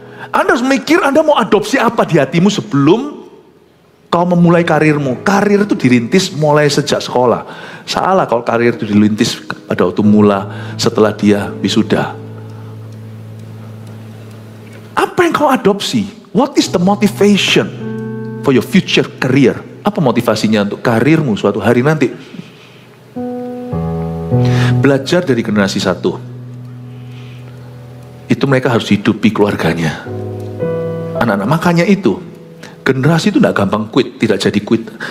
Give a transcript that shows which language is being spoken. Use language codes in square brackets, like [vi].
[id] Anda harus mikir Anda mau adopsi apa di hatimu sebelum kau memulai karirmu. Karir itu dirintis mulai sejak sekolah. Salah kalau karir itu dirintis pada waktu mula setelah dia wisuda. Apa Apa yang kau adopsi? [en] What is the motivation for your future career? [id] Apa motivasinya untuk karirmu suatu hari nanti? Belajar dari generasi satu. Itu mereka harus hidupi keluarganya. Anak-anak, makanya itu. Generasi itu tidak gampang quit, tidak jadi quit.